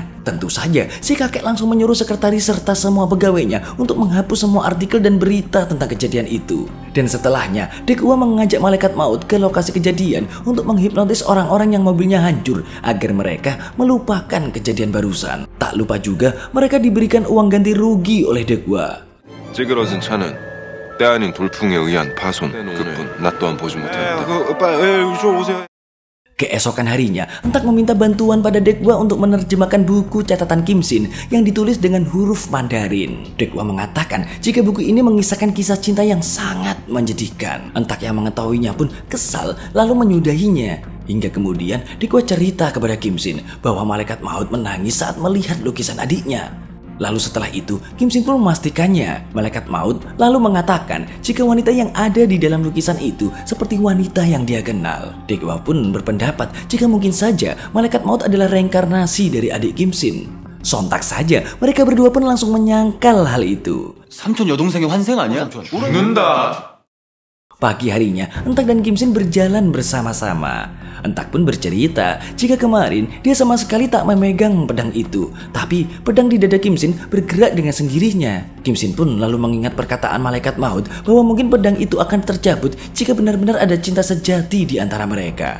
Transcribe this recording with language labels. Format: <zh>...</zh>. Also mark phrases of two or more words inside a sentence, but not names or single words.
<id>Tentu saja, si kakek langsung menyuruh sekretaris serta semua pegawainya untuk menghapus semua artikel dan berita tentang kejadian itu. Dan setelahnya, Dekwa mengajak malaikat maut ke lokasi kejadian untuk menghipnotis orang-orang yang mobilnya hancur agar mereka melupakan kejadian barusan. Tak lupa juga, mereka diberikan uang ganti rugi oleh Dekwa.</id> <ko>찌그러진 차는 때 아닌 돌풍에 의한 파손. 그뿐 나 또한 보지 못했다. 이쪽 오세요.</ko> <id>Keesokan harinya, Entak meminta bantuan pada Dekwa untuk menerjemahkan buku catatan Kim Shin yang ditulis dengan huruf Mandarin. Dekwa mengatakan jika buku ini mengisahkan kisah cinta yang sangat menjadikan. Entak yang mengetahuinya pun kesal lalu menyudahinya. Hingga kemudian Dekwa cerita kepada Kim Shin bahwa malaikat maut menangis saat melihat lukisan adiknya. Lalu setelah itu, Kim Shin pun memastikannya. Malaikat maut lalu mengatakan jika wanita yang ada di dalam lukisan itu seperti wanita yang dia kenal. Dekwa pun berpendapat jika mungkin saja malaikat maut adalah reinkarnasi dari adik Kim Shin. Sontak saja, mereka berdua pun langsung menyangkal hal itu.</id> <ko>삼촌 여동생의 환생 아니야? 죽는다.</ko> <id>Pagi harinya, Entak dan Kim Shin berjalan bersama-sama. Entak pun bercerita jika kemarin dia sama sekali tak memegang pedang itu. Tapi pedang di dada Kim Shin bergerak dengan sendirinya. Kim Shin pun lalu mengingat perkataan malaikat maut bahwa mungkin pedang itu akan tercabut jika benar-benar ada cinta sejati di antara mereka.</id>